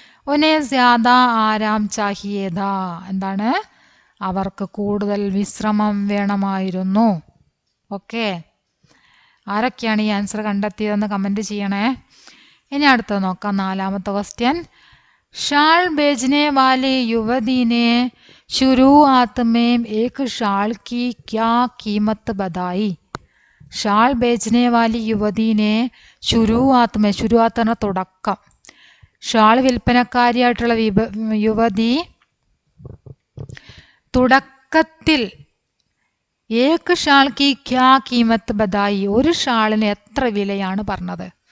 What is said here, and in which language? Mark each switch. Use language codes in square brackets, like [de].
[hi] ഉന്നെ ജ്യാദ ആരാം ചാഹിയേതാ, [ml] എന്താണ്? അവർക്ക് കൂടുതൽ വിശ്രമം വേണമായിരുന്നു. ഓക്കെ, ആരൊക്കെയാണ് ഈ ആൻസർ കണ്ടെത്തിയതെന്ന് കമൻറ്റ് ചെയ്യണേ. ഇനി അടുത്തത് നോക്കാം. 4ാമത്തെ ക്വസ്റ്റ്യൻ. [hi] ഷാൾ बेचने वाली युवती ने शुरुआत में एक शाल की क्या कीमत बताई? ഷാൾ बेचने वाली युवती ने शुरुआत में, शुरुआत [ml] എന്ന തുടക്കം, ഷാൾ വിൽപ്പനക്കാരിയായിട്ടുള്ള യുവതി തുടക്കത്തിൽ [hi] ഏക് ഷാൾ കി ക്യാ കീമത്ത് ബതായി, [ml] ഒരു ഷാളിന് എത്ര വിലയാണ് പറഞ്ഞത്?